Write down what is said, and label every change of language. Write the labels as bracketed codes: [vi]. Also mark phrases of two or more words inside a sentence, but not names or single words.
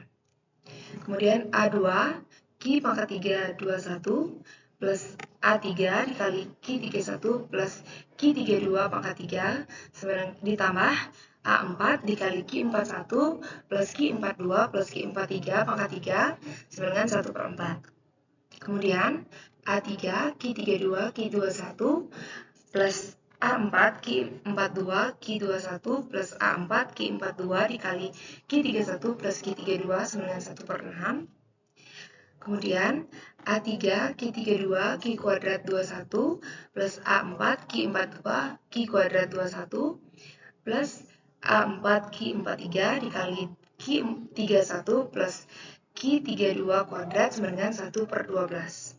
[id] Kemudian A2 Q pangkat 3 21 plus A3 dikali Q31 plus Q32 pangkat 3 ditambah A4 dikali Q41 plus Q42 plus Q43 pangkat 3 sama dengan 1/4. Kemudian A3 Q32 Q21 plus A4 Q42 Q21 plus A4 Q42 dikali Q31 plus Q32 sama dengan 1/6. Kemudian A3 Q32 Q kuadrat 21 plus A4 Q42 Q kuadrat 21 plus A4 Q43 dikali Q31 plus Q32 kuadrat sama dengan 1/12.